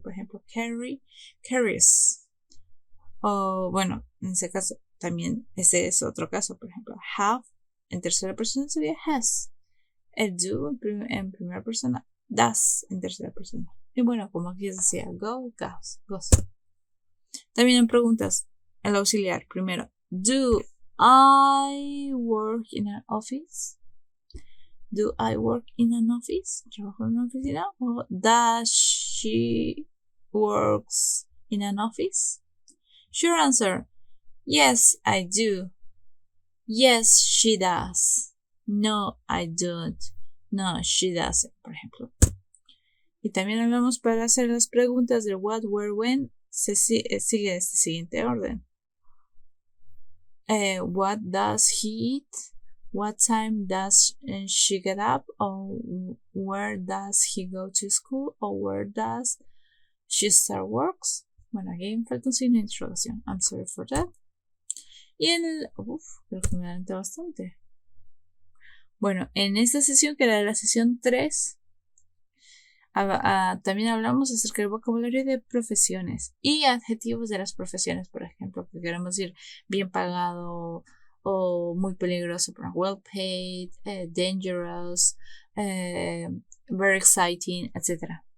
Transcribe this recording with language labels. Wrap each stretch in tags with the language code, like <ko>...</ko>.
<es>Por ejemplo, carry, carries. O bueno, en ese caso también ese es otro caso. Por ejemplo, have en tercera persona sería has. El do en primera persona, does en tercera persona. Y bueno, como aquí decía, go, goes. También en preguntas, el auxiliar. Primero,</es> <en>do I work in an office? Do I work in an office?</en> <es>¿Trabajo en una oficina? ¿O</es> <en>does she works in an office? Sure answer. Yes, I do. Yes, she does. No, I don't. No, she doesn't,</en> <es>por ejemplo. Y también hablamos para hacer las preguntas de what, where, when. Sigue este siguiente orden.</es> <en>What does he eat? What time does she get up? Or where does he go to school? Or where does she start works?</en> <es>Bueno, aquí me falta un signo de interrogación.</es> <en>I'm sorry for that.</en> <es>Y creo que me adelanté bastante. Bueno, en esta sesión, que era la sesión 3, también hablamos acerca del vocabulario de profesiones y adjetivos de las profesiones, por ejemplo, que queremos decir bien pagado o muy peligroso, por</es> <en>well paid, dangerous, very exciting,</en> <es>etc.</es>